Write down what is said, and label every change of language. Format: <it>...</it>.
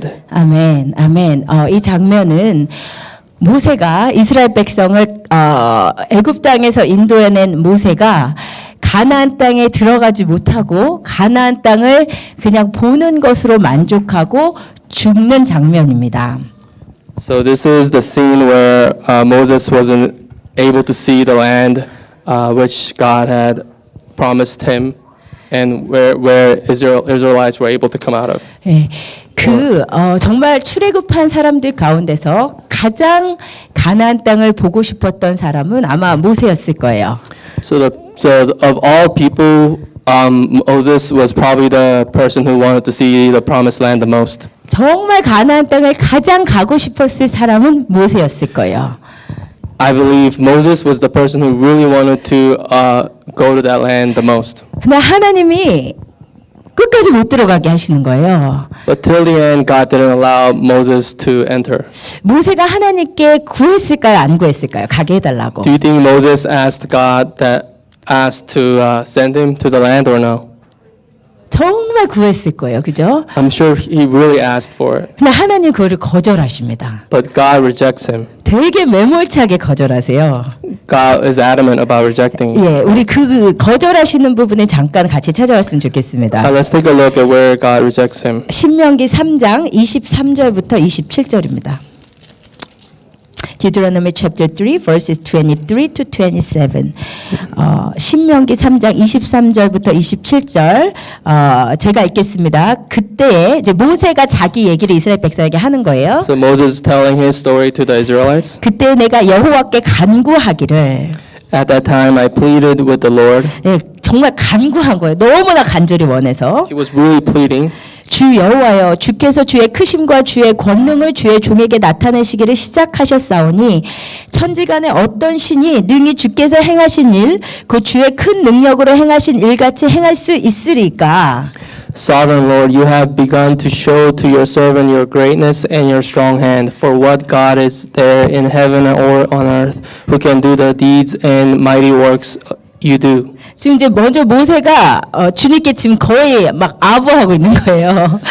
<ko>아멘, 아멘. 이 장면은 모세가 이스라엘 백성을 애굽 땅에서 인도해낸 모세가 가나안 땅에 들어가지 못하고 가나안 땅을 그냥 보는 것으로 만족하고 죽는 장면입니다.</ko> <en>So this is the scene where Moses wasn't able to see the land which God had promised him, and where Israelites were able to come out of.</en> <ko>예, 정말 출애굽한 사람들 가운데서 가장 가나안 땅을 보고 싶었던 사람은 아마 모세였을 거예요.</ko> <en>So of all people, Moses was probably the person who wanted to see the promised land the most.</en> <ko>정말 가나안 땅을 가장 가고 싶었을 사람은 모세였을 거예요.</ko> <en>I believe Moses was the person who really wanted to go to that land the most.</en> <ko>근데 하나님이 끝까지 못 들어가게 하시는 거예요.</ko> <en>But till the end, God didn't allow Moses to enter.</en> <ko>모세가 하나님께 구했을까요? 안 구했을까요? 가게 해달라고.</ko> <en>Do you think Moses asked God to send him to the land or no?</en> <ko>정말 구했을 거예요. 그죠?</ko> <en>I'm sure he really asked for it.</en> <ko>근데 하나님 그거를 거절하십니다.</ko> <en>But God rejects him.</en> <ko>되게 매몰차게 거절하세요.</ko> <en>God is adamant about rejecting.</en> <ko>예, 우리 그 거절하시는 부분에 잠깐 같이 찾아왔으면 좋겠습니다.</ko> <en>Let's take a look at where God rejects him.</en> <ko>신명기 3장 23절부터 27절입니다.</ko> <en>Deuteronomy chapter 3 verses 23 to 27.</en> <ko>신명기 3장 23절부터 27절 제가 읽겠습니다. 그때 이제 모세가 자기 얘기를 이스라엘 백성에게 하는 거예요.</ko> <en>So Moses is telling his story to the Israelites.</en> <ko>그때 내가 여호와께 간구하기를</ko> <en>At that time I pleaded with the Lord.</en> <ko>예, 정말 간구한 거예요. 너무나 간절히 원해서.</ko> <en>He was really pleading.</en> <ko>주 여호와여 주께서 주의 크심과 주의 권능을 주의 종에게 나타내시기를 시작하셨사오니 천지간에 어떤 신이 능히 주께서 행하신 일 그 주의 큰 능력으로 행하신 일같이 행할 수 있으리까.</ko> <en>Sovereign Lord, you have begun to show to your servant your greatness and your strong hand. For what God is there in heaven or on earth who can do the deeds and mighty works you do?</en> <ko>지금 이제 먼저 모세가 주님께 지금 거의 막 아부하고 있는 거예요.</ko>